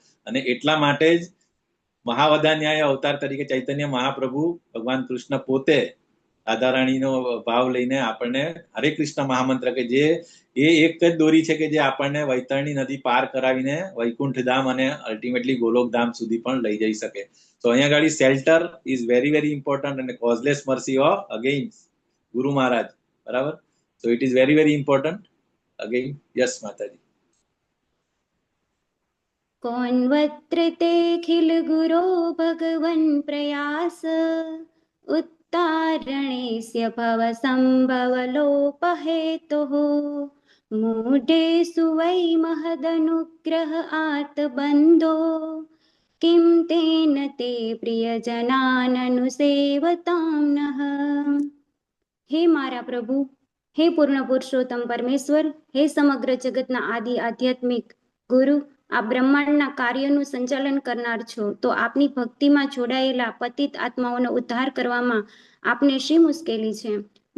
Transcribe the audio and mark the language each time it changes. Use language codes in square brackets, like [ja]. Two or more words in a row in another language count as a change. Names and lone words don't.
[gu] અને એટલા માટે જ મહાવદાન્યાય અવતાર તરીકે ચૈતન્ય મહાપ્રભુ ભગવાન કૃષ્ણ પોતે રાધારાણીનો ભાવ લઈને આપણને હરે કૃષ્ણ મહામંત્ર, કે જે એ એક જ દોરી છે કે જે આપણને વૈતરણી નદી પાર કરાવીને વૈકુંઠ ધામ અને અલ્ટિમેટલી ગોલોક ધામ સુધી પણ લઈ જઈ શકે. તો અહીંયા આગળ [en] shelter is very very important અને causeless mercy of again [gu] ગુરુ મહારાજ, બરાબર. [en] so it is very very important again. [gu] યસ માતાજી. [sa] कौन्वत्र तेऽखिल गुरो भगवन् प्रयास उत्तारणेस्य भवसम्भवलोपहेतुः मूढेषु वै महदनुग्रह आर्तबन्धो किं तेन ते प्रियजनाननुसेवतां नः. [gu] હે મારા પ્રભુ, હે પૂર્ણ પુરુષોત્તમ પરમેશ્વર, હે સમગ્ર જગતના આદિ આધ્યાત્મિક ગુરુ, આ બ્રહ્માંડના કાર્યનું સંચાલન કરનાર છો, તો આપની ભક્તિમાં જોડાયેલા પતિત આત્માઓનો ઉદ્ધાર કરવામાં આપને શી મુશ્કેલી છે?